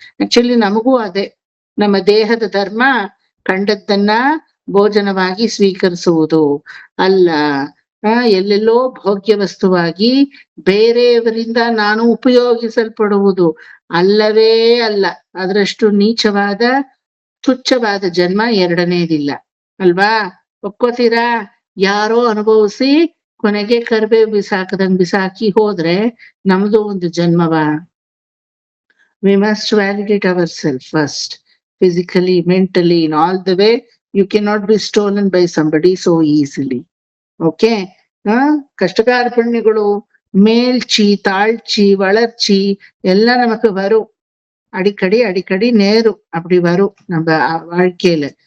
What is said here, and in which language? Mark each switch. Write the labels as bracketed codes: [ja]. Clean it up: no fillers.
[kn] Actually ನಮಗೂ ಅದೇ, ನಮ್ಮ ದೇಹದ ಧರ್ಮ ಕಂಡದ್ದನ್ನ ಭೋಜನವಾಗಿ ಸ್ವೀಕರಿಸುವುದು ಅಲ್ಲ, ಎಲ್ಲೆಲ್ಲೋ ಭೋಗ್ಯ ವಸ್ತುವಾಗಿ ಬೇರೆಯವರಿಂದ ನಾನು ಉಪಯೋಗಿಸಲ್ಪಡುವುದು ಅಲ್ಲವೇ ಅಲ್ಲ. ಅದರಷ್ಟು ನೀಚವಾದ ತುಚ್ಛವಾದ ಜನ್ಮ ಎರಡನೇದಿಲ್ಲ ಅಲ್ವಾ? ಒಪ್ಕೋತೀರಾ? ಯಾರೋ ಅನುಭವಿಸಿ ಕೊನೆಗೆ ಕರ್ಬೇವು ಬಿಸಾಕದಂಗ್ ಬಿಸಾಕಿ ಹೋದ್ರೆ ನಮ್ದು ಒಂದು ಜನ್ಮವಾ? [en] We must validate ourselves first, physically, mentally, in all the way. You cannot be stolen by somebody so easily. Okay? [ta] கஷ்டகார்பண்யಗಳು மேல்ச்சி தாழ்ச்சி வளர்ச்சி எல்லாம் நமக்கு வரும். அடிக்கடி நேரும், அப்படி வரும் நம்ம வாழ்க்கையில.